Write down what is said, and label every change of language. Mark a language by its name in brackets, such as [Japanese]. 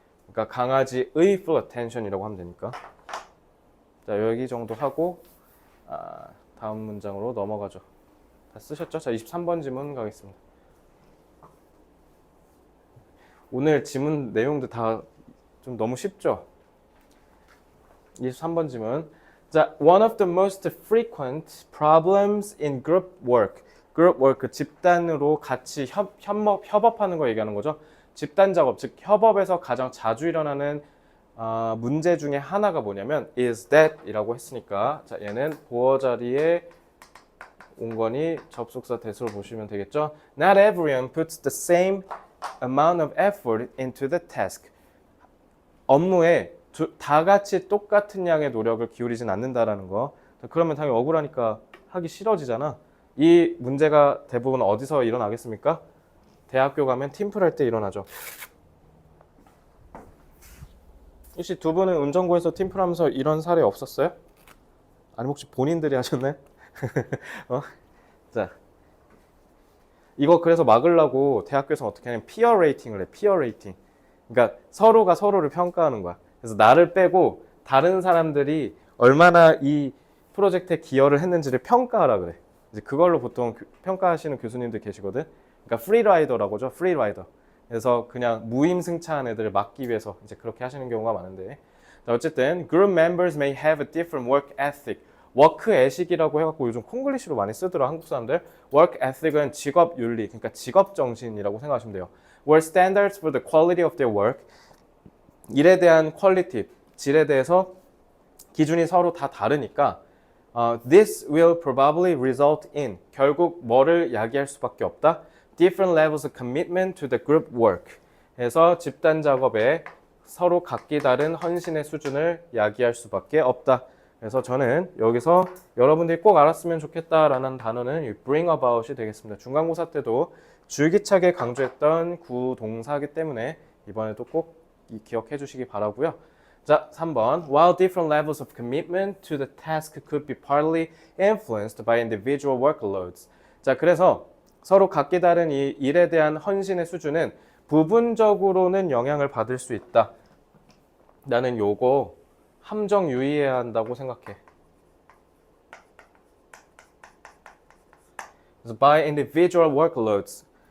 [Korean] 그러니까 강아지의 full attention이라고 하면 되니까. 자, 여기 정도 하고 다음 문장으로 넘어가죠. 다 쓰셨죠? 자, 23번 지문 가겠습니다. 오늘 지문 내용도 다 좀 너무 쉽죠? 23번 지문. [English] 자, one of the most frequent problems in group work. [Korean] group work, 집단으로 같이 협업하는 거 얘기하는 거죠. 집단 작업, 즉 협업에서 가장 자주 일어나는 문제 중에 하나가 뭐냐면 [English] is that [Korean] 이라고 했으니까 자, 얘는 보어 자리에 온 거니 접속사 that으로 보시면 되겠죠. [English] Not everyone puts the same amount of effort into the task. [Korean] 업무에 다 같이 똑같은 양의 노력을 기울이진 않는다라는 거. 그러면 당연히 억울하니까 하기 싫어지잖아. 이 문제가 대부분 어디서 일어나겠습니까? 대학교 가면 팀플 할 때 일어나죠. 혹시 두 분은 운전고에서 팀플 하면서 이런 사례 없었어요? 아니면 혹시 본인들이 하셨나요? 자, 이거 그래서 막으려고 대학교에서 어떻게 하냐면 피어 레이팅을 해. 피어 레이팅. 그러니까 서로가 서로를 평가하는 거야. 그래서 나를 빼고 다른 사람들이 얼마나 이 프로젝트에 기여를 했는지를 평가하라 그래. 이제 그걸로 보통 평가하시는 교수님들 계시거든. 그러니까 프리라이더라고 하죠. 프리라이더. 그래서 그냥 무임승차한 애들을 막기 위해서 이제 그렇게 하시는 경우가 많은데. [English] 자, 어쨌든 group members may have a different work ethic. [Korean] 워크 에식이라고 해갖고 요즘 콩글리시로 많이 쓰더라 한국 사람들. work ethic은 직업 윤리, 그러니까 직업 정신이라고 생각하시면 돼요. [English] were standards for the quality of their work. [Korean] 일에 대한 퀄리티, 질에 대해서 기준이 서로 다 다르니까 [English] this will probably result in [Korean] 결국 뭐를 야기할 수밖에 없다. [English] different levels of commitment to the group work. [Korean] 해서 집단 작업에 서로 각기 다른 헌신의 수준을 야기할 수밖에 없다. 그래서 저는 여기서 여러분들이 꼭 알았으면 좋겠다라는 단어는 bring about이 되겠습니다. 중간고사 때도 줄기차게 강조했던 구동사이기 때문에 이번에도 꼭 기억해 주시기 바라고요. 자, 3번. [English] While different levels of commitment to the task could be partly influenced by individual workloads. [Korean] 자, 그래서 서로 각기 다른 이 일에 대한 헌신의 수준은 부분적으로는 영향을 받을 수 있다. 나는 요거 함정 유의해야 한다고 생각해. [English] 그래서 by individual workloads.